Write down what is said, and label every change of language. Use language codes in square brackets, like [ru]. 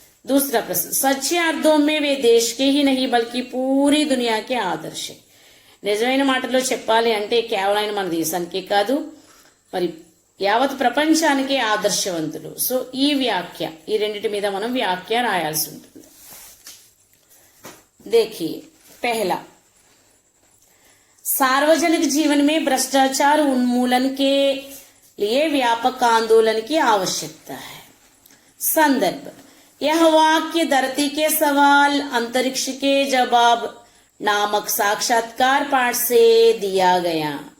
[hi] दूसरा प्रश्न, सच्चे अर्थों में वे देश के ही नहीं बल्कि पूरी दुनिया के आदर्श. [te] నిజమైన మాటల్లో చెప్పాలి అంటే కేవలం మన దేశానికే కాదు మరి యావత్ ప్రపంచానికే ఆదర్శవంతులు. సో ఈ రెండిటి మీద మనం వ్యాఖ్య రాయాల్సి ఉంటుంది. [hi] देखिए, पहला, सार्वजनिक जीवन में भ्रष्टाचार उन्मूलन के लिए व्यापक आंदोलन की आवश्यकता है. संदर्भ, यह वाक्य धरती के सवाल अंतरिक्ष के जवाब नामक साक्षात्कार पाठ से दिया गया.